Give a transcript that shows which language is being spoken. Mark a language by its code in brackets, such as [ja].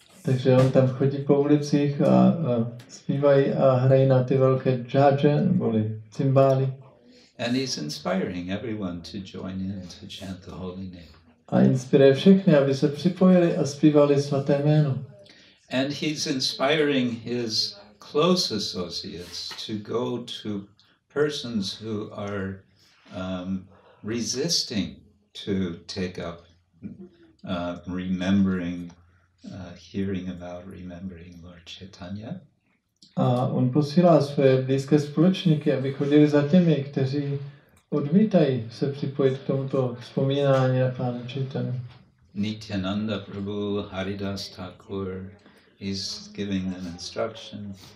[cs] Takže on tam chodí po ulicích a zpívají a hrají na ty velké džádže, neboli cymbály. [en] And he's inspiring everyone to join in to chant the holy name. [cs] A inspiruje všechny, aby se připojili a zpívali svaté jméno. [en] And he's inspiring his close associates to go to persons who are resisting to take up hearing about remembering Lord Chaitanya. [cs] A on posílá své blízké společníky, aby chodili za těmi, kteří odmítají se připojit k tomuto vzpomínání na Pána Chaitanya. [en] Nityananda Prabhu, Haridas Thakur, he's giving them instruction.